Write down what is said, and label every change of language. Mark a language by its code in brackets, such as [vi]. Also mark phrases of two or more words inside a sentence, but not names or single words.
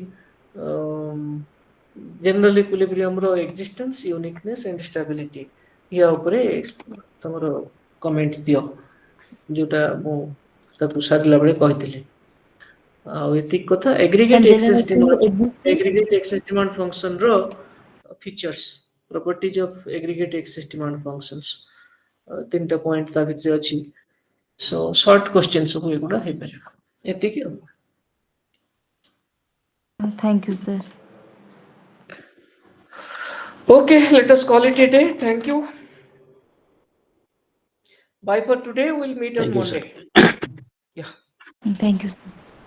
[en] general equilibriumର existence uniqueness and stability [or] ୟା ଉପରେ ତମର କମେଣ୍ଟ ଦିଅ ଯୋଉଟା ମୁଁ ତାକୁ ସାରିଲା ବେଳେ କହିଥିଲି ଆଉ ଏତିକି କଥା [en] aggregate excess demand functionର features properties of aggregate excess demand functions [or] ତିନିଟା ପଏଣ୍ଟ ତା ଭିତରେ ଅଛି [en] so short question [or] ସବୁ ଏଗୁଡ଼ା ହେଇପାରିବ ଏତିକି ଆଉ [en] Thank you, sir. Okay, let us call it a day. Thank you. Bye for today. We'll meet on Thank you, sir. Monday. Yeah. Thank you, sir.